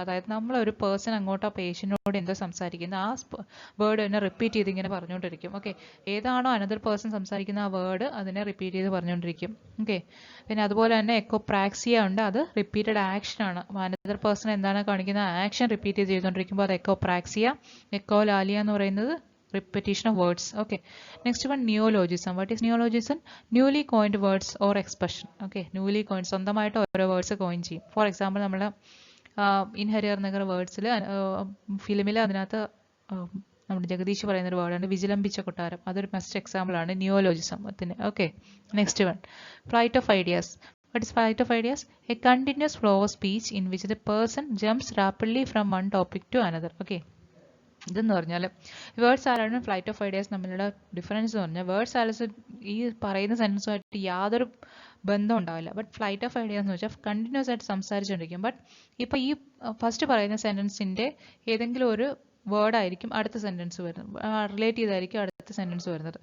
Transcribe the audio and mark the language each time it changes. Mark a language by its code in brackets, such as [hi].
[ml] അതായത് നമ്മളൊരു പേഴ്സൺ അങ്ങോട്ട് ആ പേഷ്യനോട് എന്തോ സംസാരിക്കുന്നത് ആ വേർഡ് തന്നെ റിപ്പീറ്റ് ചെയ്ത് ഇങ്ങനെ പറഞ്ഞുകൊണ്ടിരിക്കും. ഓക്കെ, ഏതാണോ അനദർ പേഴ്സൺ സംസാരിക്കുന്ന ആ വേർഡ് അതിനെ റിപ്പീറ്റ് ചെയ്ത് പറഞ്ഞുകൊണ്ടിരിക്കും. ഓക്കെ, പിന്നെ അതുപോലെ തന്നെ എക്കോപ്രാക്സിയ ഉണ്ട്, അത് റിപ്പീറ്റഡ് ആക്ഷൻ ആണ്. അനദർ പേഴ്സൺ എന്താണ് കാണിക്കുന്ന ആക്ഷൻ റിപ്പീറ്റ് ചെയ്തുകൊണ്ടിരിക്കുമ്പോൾ അത് എക്കോപ്രാക്സിയ. എക്കോലാലിയ എന്ന് പറയുന്നത് [en] repetition of words. Okay, next one, neologism. What is neologism? Newly coined words or expression. [ml] Okay, newly coined, സ്വന്തമായിട്ട് ഓരോ വേർഡ്സ് കോയിൻ ചെയ്യും. ഫോർ എക്സാമ്പിൾ നമ്മുടെ ഇൻ ഹരിഹർ നഗർ വേർഡ്സിൽ ഫിലിമിൽ അതിനകത്ത് നമ്മുടെ ജഗദീഷ് പറയുന്നൊരു വേർഡാണ് വിജിലംബിച്ച കൊട്ടാരം. അതൊരു ബെസ്റ്റ് എക്സാമ്പിൾ ആണ് നിയോലോജിസത്തിന്. Okay, next one, flight of ideas. [en] What is flight of ideas? A continuous flow of speech in which the person jumps rapidly from one topic to another. [ml] Okay, ഇതെന്ന് പറഞ്ഞാൽ വേർഡ് സാലഡും ഫ്ലൈറ്റ് ഓഫ് ഐഡിയാസ് തമ്മിലുള്ള difference എന്ന് പറഞ്ഞാൽ word salads ഈ പറയുന്ന സെൻറ്റൻസുമായിട്ട് യാതൊരു ബന്ധം ഉണ്ടാവില്ല. ബട്ട് ഫ്ലൈറ്റ് ഓഫ് ഐഡിയാസ് എന്ന് വെച്ചാൽ കണ്ടിന്യൂസ് ആയിട്ട് സംസാരിച്ചുകൊണ്ടിരിക്കും. ബട്ട് ഇപ്പോൾ ഈ ഫസ്റ്റ് പറയുന്ന സെൻറ്റൻസിൻ്റെ ഏതെങ്കിലും ഒരു വേർഡായിരിക്കും അടുത്ത സെൻറ്റൻസ് വരുന്നത്, റിലേറ്റ് ചെയ്തായിരിക്കും അടുത്ത സെൻറ്റൻസ് വരുന്നത്.